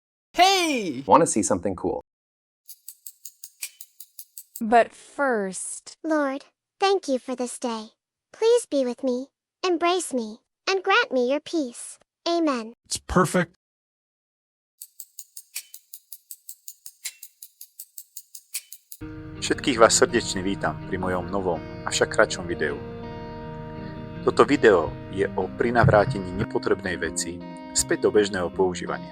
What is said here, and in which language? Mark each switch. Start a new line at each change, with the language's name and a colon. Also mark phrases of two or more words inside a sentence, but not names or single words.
English: Hey! Want to see something cool? But first, Lord, thank you for this day. Please be with me, embrace me, and grant me your peace. Amen. It's perfect.
Slovak: Všetkých vás srdečne vítam pri mojom novom, avšak kratšom videu. Toto video je o prinavrátení nepotrebnej veci späť do bežného používania.